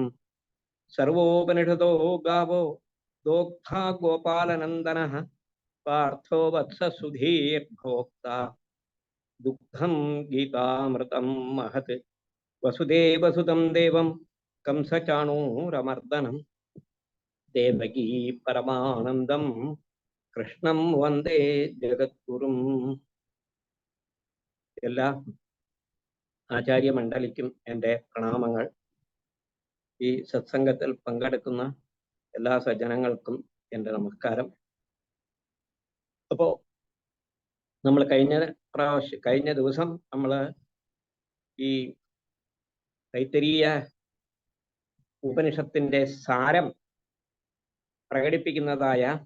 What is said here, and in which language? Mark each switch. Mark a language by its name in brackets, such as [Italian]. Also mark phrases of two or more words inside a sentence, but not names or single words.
[Sanskrit] सर्वोपनिषदो गावो दोग्धा गोपालनन्दनः पार्थो वत्ससुधीर्भोक्ता दुग्धं गीतामृतं महत्। वसुदेवसुतं देवं कंसचाणूरमर्दनं देवकी परमानन्दं कृष्णं वन्दे जगद्गुरुम्. [Malayalam] എല്ലാ ആചാര്യമണ്ഡലിക്കും എൻ്റെ പ്രണാമങ്ങൾ. ഈ സത്സംഗത്തിൽ പങ്കെടുക്കുന്ന എല്ലാ സജ്ജനങ്ങൾക്കും എൻ്റെ നമസ്കാരം. അപ്പോൾ നമ്മൾ കഴിഞ്ഞ ദിവസം നമ്മൾ ഈ തൈത്തരീയ ഉപനിഷത്തിന്റെ സാരം പ്രകടിപ്പിക്കുന്നതായ